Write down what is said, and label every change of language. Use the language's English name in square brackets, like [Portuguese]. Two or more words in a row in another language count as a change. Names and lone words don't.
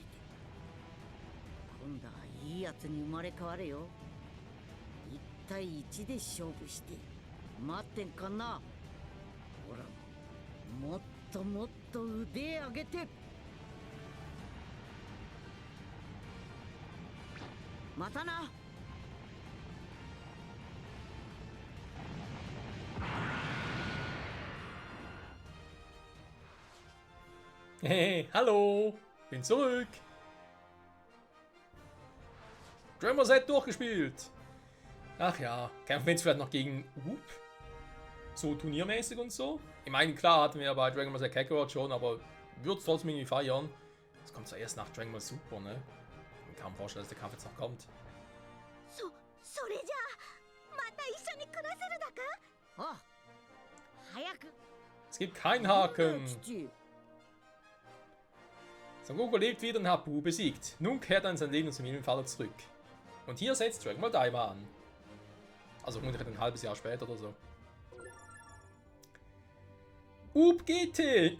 [Japanese] 今度はいいやつに生まれ変われよ。一対一で勝負して待ってんかな。ほら、もっともっと腕上げて。またな。 [German] Hey, hallo, bin zurück. Dragon Ball Z durchgespielt. Ach ja, kämpfen wir jetzt vielleicht noch gegen Whoop? So turniermäßig und so? Ich meine, klar hatten wir ja bei Dragon Ball Z Kakarot schon, aber würde es trotzdem irgendwie feiern. Das kommt zuerst nach Dragon Ball Super, ne? kaum vorstellen, dass der Kampf jetzt noch kommt. [Japanese] それじゃあまた一緒に暮らせるだか？あ、早く。 [German] Es gibt keinen Haken. [Japanese] 父。 [German] Son Goku lebt wieder und hat Buu besiegt. Nun kehrt er in sein Leben zum Familienvater zurück. Und hier setzt Dragon Ball Daima an. Also vermutlich ein halbes Jahr später oder so. Up GT!